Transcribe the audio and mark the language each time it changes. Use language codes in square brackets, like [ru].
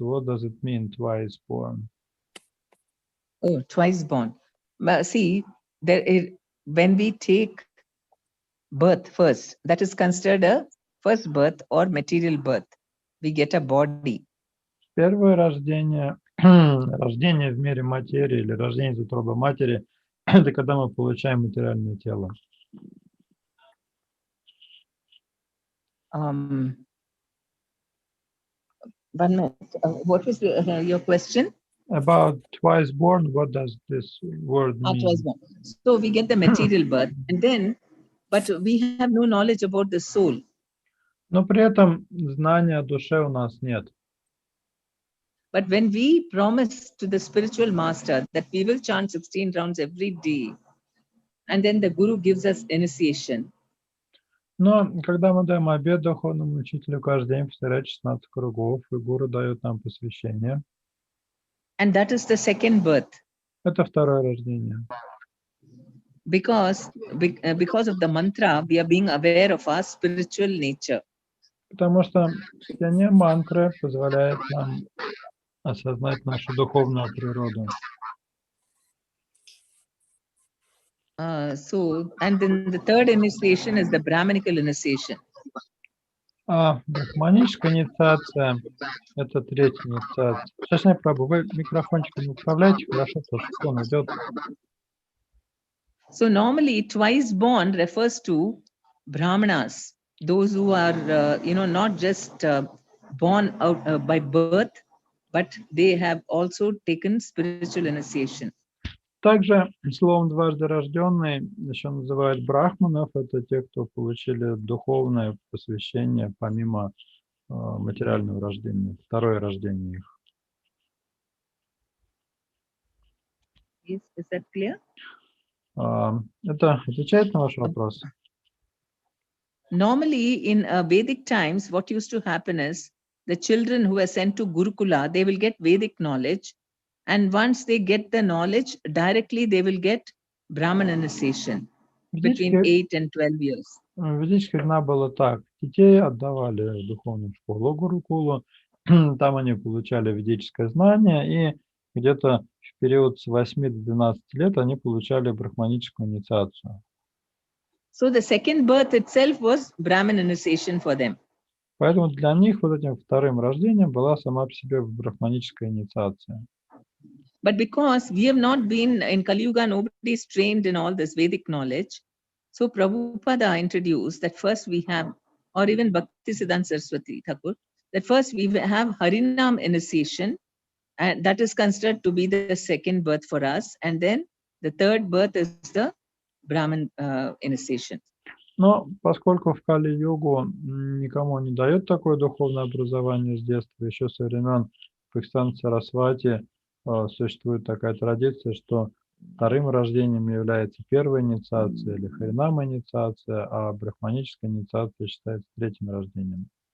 [en] What does it mean, twice born? Oh, twice born. But see, when we take birth first, that is considered a first birth or material birth. We get a body. [ru] Первое рождение, рождение в мире материи или рождение из утробы матери, это когда мы получаем материальное тело. [en] One minute. What was your question? About twice born, what does this word mean? Twice born. So we get the material birth, and then, but we have no knowledge about the soul. [ru] Но при этом знания о душе у нас нет. [en] But when we promise to the spiritual master that we will chant 16 rounds every day, and then the Guru gives us initiation. [ru] Но когда мы даем обет духовному учителю каждый день повторять 16 кругов, и Гуру дает нам посвящение. [en] And that is the second birth. [ru] Это второе рождение. [en] Because of the mantra, we are being aware of our spiritual nature. [ru] Потому что чтение мантры позволяет нам осознать нашу духовную природу. [en] And then the third initiation is the Brahmanical initiation. [ru] Брахманическая инициация – это третья инициация. Шашня Прабhu, вы микрофончиком управляете, хорошо, потому что он идет. [en] So normally, twice born refers to Brahmanas, those who are, not just born out by birth, but they have also taken spiritual initiation. [ru] Также словом «дважды рожденный» еще называют брахманов. Это те, кто получили духовное посвящение помимо материального рождения, второе рождение их. [en] Is that clear? [ru] Это отвечает на ваш вопрос? [en] Normally, in Vedic times, what used to happen is the children who were sent to Gurukula, they will get Vedic knowledge. And once they get the knowledge, directly they will get Brahman initiation between 8 and 12 years. [ru] В ведические времена было так. Детей отдавали в духовную школу Гурукулу. Там они получали ведическое знание. И где-то в период с 8 до 12 лет они получали брахманическую инициацию. [en] So the second birth itself was Brahman initiation for them. [ru] Поэтому для них вот этим вторым рождением была сама по себе брахманическая инициация. [en] But because we have not been in Kali Yuga, nobody is trained in all this Vedic knowledge. So Prabhupada introduced that first we have, or even Bhaktisiddhanta Saraswati Thakur, that first we have Harinam initiation, and that is considered to be the second birth for us. And then the third birth is the Brahman initiation. [ru] Но поскольку в Кали-югу никому не дают такое духовное образование с детства, еще со времен Бхактисиддханта Сарасвати существует такая традиция, что вторым рождением является первая инициация или харинама инициация, а брахманическая инициация считается третьим рождением.